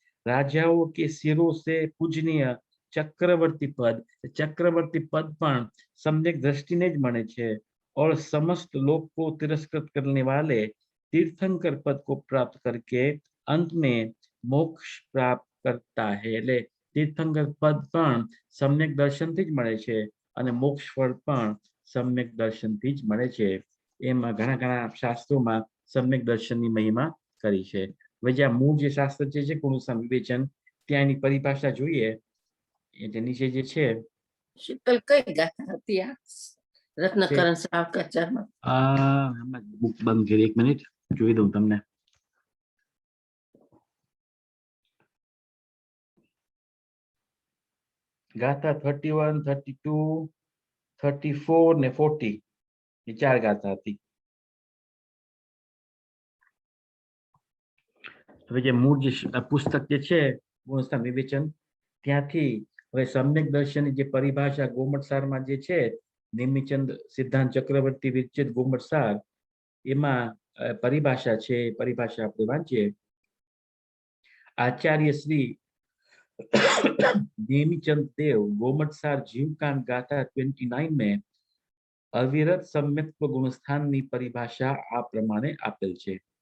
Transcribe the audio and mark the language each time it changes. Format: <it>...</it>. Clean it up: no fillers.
<hi>राजाओं के सिरों से पूजनीय चक्रवर्ती पद પણ सम्यक दृष्टि ने</hi> <gu>જ મળે છે.</gu> <hi>और समस्त लोक को तिरस्कृत करने वाले तीर्थंकर पद को प्राप्त करके अंत में मोक्ष प्राप्त करता है.</hi> <gu>એટલે तीर्थंकर पद પણ सम्यक દર્શનથી જ મળે છે અને મોક્ષ ફળ પણ सम्यक દર્શનથી જ મળે છે. એમાં ઘણા ઘણા શાસ્ત્રોમાં सम्यक દર્શનની મહિમા કરી છે. હવે જે મૂળ જે શાસ્ત્ર છે પુરુષામ વિવેચન, ત્યાં એની પરિભાષા જોઈએ. એટલે નીચે જે છે, શીતલ કઈ ગાથા હતી આ રત્નકરણ શ્રાવકાચારમાં? બુક બંધ કરી, એક મિનિટ જોઈ દઉં તમને. ગાથા 31, 32, 34 ને 40 એ 4 ગાથા હતી. હવે જે મૂળ જે પુસ્તક જે છે પુરુષામ વિવેચન, ત્યાંથી હવે સમ્યક દર્શનની જે પરિભાષા ગોમટસારમાં જે છે, નિમિચંદ સિદ્ધાંત ચક્રવર્તી વિરચિત ગોમટસાર, એમાં પરિભાષા છે. પરિભાષા આપણે વાંચીએ.</gu> <hi>आचार्य श्री नेमिचंद देव गोमटसार जीवकांड गाथा 29 में</hi> <gu>अविरत सम्यक्त्व गुणस्थानની પરિભાષા આ પ્રમાણે આપેલ છે.</gu>